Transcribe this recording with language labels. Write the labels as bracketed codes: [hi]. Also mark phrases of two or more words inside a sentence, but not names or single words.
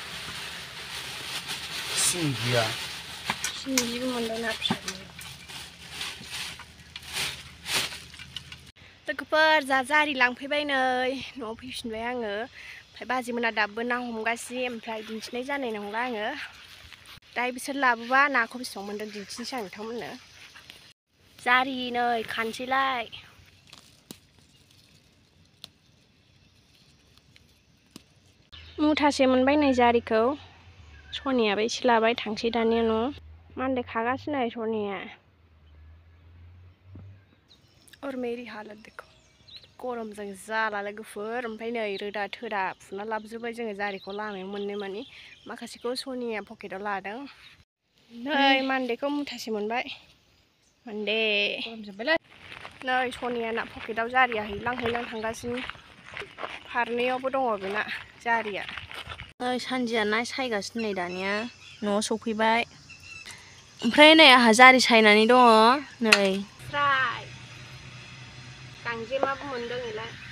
[brx] सिंगिबो मोनदों ना फिसा लोगोफोर जारि लांफैबाय नै न'आव फैफिनबाय आङो ओमफ्राय बाजैमोना दाबो ना हमगासिनो ओमफ्राय दिन्थिनाय जानाय नंला आङो दाहाय बिसोर लाबोबा नाखौ बेसेबां मोन्दों दिन्थिनोसै आं नोंथांमोननो जारि नै खानसैलाय मुथासे मोनबाय नै जारिखौ सनियाबो एसे लाबाय थांसै दानिया न' मानदे खागासिनो सनिया [hi] और मेरी हालत देखो [brx] गरमजों जाला लोगोफोर ओमफ्राय नै रोदा थोदा फुना लाबोजोब्बाय जोङो जारिखौ लामायाव मोननो मानि माखासेखौ सनिया पकेटाव लादों नै मानदेखौ मुथासे मोनबाय मानदे नै सनिया ना पकेटाव जारिया हैलां थांगासिनो फारनैयावबो दङ बेना जारिया नै सानजिया ना सायगासिनो नै दानिया न'आव सफैबाय ओमफ्राय नै आंहा जारि सायनानै दङ नै फ्राय गांजेमाबो मोनदों इलाय